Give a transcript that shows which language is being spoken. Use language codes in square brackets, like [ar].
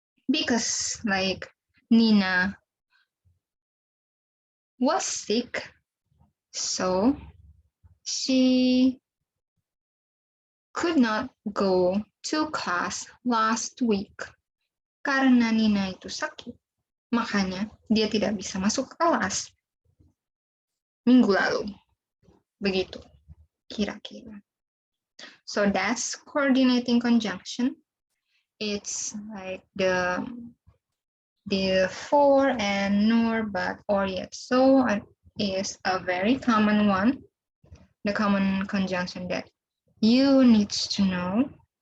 [en] Because like Nina was sick, so she could not go to class last week. [id] Karena Nina itu sakit, makanya dia tidak bisa masuk kelas minggu lalu. Begitu, kira-kira. [en] So that's coordinating conjunction. It's like the for and nor, but, or, yet. So is a very common one, the common conjunction that you need to know.